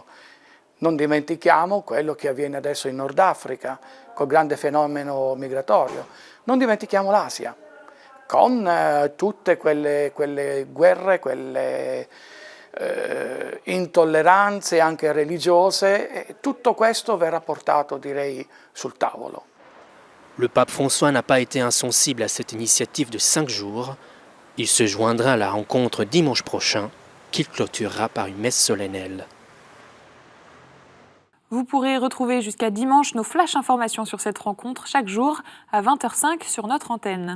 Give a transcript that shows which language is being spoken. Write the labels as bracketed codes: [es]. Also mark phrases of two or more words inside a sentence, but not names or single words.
[it] Non dimentichiamo quello che avviene adesso in Nord Africa, col grande fenomeno migratorio. Non dimentichiamo l'Asia, con tutte quelle guerre, quelle intolleranze anche religiose, e tutto questo verrà portato, direi, sul tavolo. [fr] Le pape François n'a pas été insensible à cette initiative de 5 jours. Il se joindra à la rencontre dimanche prochain, qu'il clôturera par une messe solennelle. Vous pourrez retrouver jusqu'à dimanche nos flash informations sur cette rencontre chaque jour à 20h05 sur notre antenne.